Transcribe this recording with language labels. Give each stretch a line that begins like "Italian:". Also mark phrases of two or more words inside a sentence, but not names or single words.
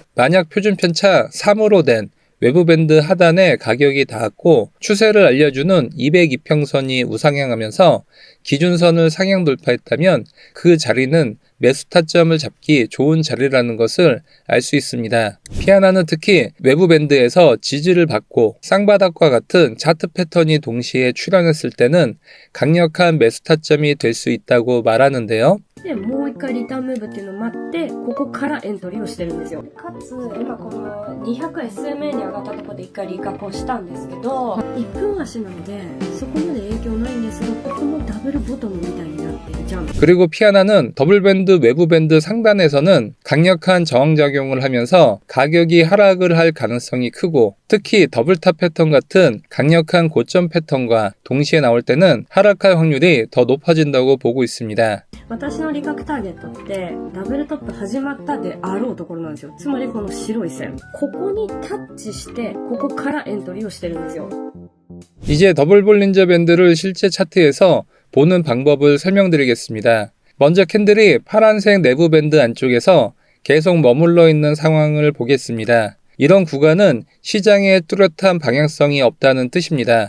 Korean: 만약 표준 편차 3으로 된 외부 밴드 하단에 가격이 닿았고 추세를 알려주는 202평선이 우상향하면서 기준선을 상향 돌파했다면 그 자리는 매수 타점을 잡기 좋은 자리라는 것을 알 수 있습니다. 피아나는 특히 외부 밴드에서 지지를 받고 쌍바닥과 같은 차트 패턴이 동시에 출현했을 때는 강력한 매수 타점이 될 수 있다고 말하는데요.
Japanese: で、もう一回リターンムーブっていうのを待って、ここからエントリーをしてるんですよ。かつ、今この 200SMA に上がったところで一回利確をしたんですけど、 1分足なので、そこまで影響ないんですが、ここもダブルボトムみたいになってるじゃん。
Korean: 그리고 피아나는 더블 밴드 외부 밴드 상단에서는 강력한 저항작용을 하면서 가격이 하락을 할 가능성이 크고 특히 더블탑 패턴 같은 강력한 고점 패턴과 동시에 나올 때는 하락할 확률이 더 높아진다고 보고 있습니다.
Japanese: 私の利確ターゲットってダブルトップ始まったであろうところなんですよ。つまりこの白い線、ここにタッチしてここからエントリーをしてるんですよ。
Korean: 이제 더블 볼린저 밴드를 실제 차트에서 보는 방법을 설명드리겠습니다. 먼저 캔들이 파란색 내부 밴드 안쪽에서 계속 머물러 있는 상황을 보겠습니다. 이런 구간은 시장에 뚜렷한 방향성이 없다는 뜻입니다.